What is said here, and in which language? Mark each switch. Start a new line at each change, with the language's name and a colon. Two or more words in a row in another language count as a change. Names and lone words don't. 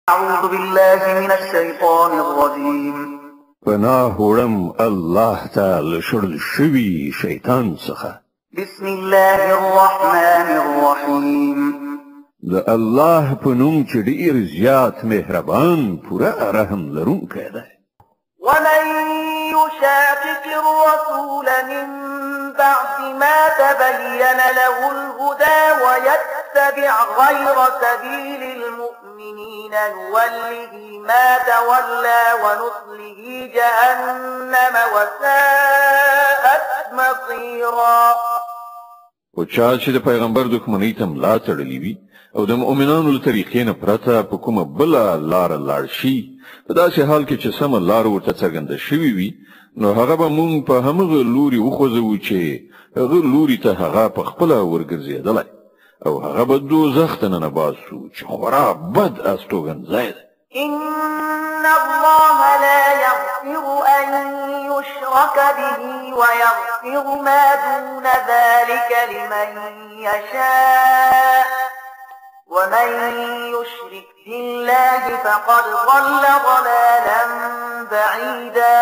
Arabic: أعوذ بالله من الشيطان الرجيم
Pashto: پناه وړم الله تعالی شړل شوی شیطان څخه.
Arabic: بسم الله الرحمن الرحيم
Pashto: د الله په نوم چې ډیر زیات مهربان پوره رحم لرونکی دی.
Arabic: ومن يشاقق الرسول من بعد ما تبين له الهدى ويتبع غير سبيل المؤمنين نوله ما تولى ونصله جهنم وساءت مصيرا.
Pashto: او چا چې د پیغمبر دښمنۍ ته ملا تړلې وي او د مؤمنانو له طریقې نه پرته په کومه بله لاره لاړ شي، په داسې حال کې چې سمه لاره ورته څرګنده شوې وي، نو هغه به مونږ په همغه لوري وخوځوو چې هغه لوري ته هغه په خپله ورګرځېدلی او هغه به دوزخ ته ننباسو چې خورا بد استوګنځی دی.
Arabic: إن الله لا يغفر أن يشرك به ويغفر ما دون ذلك لمن يشاء ومن يشرك بالله فقد ضل ضلالا بعيدا.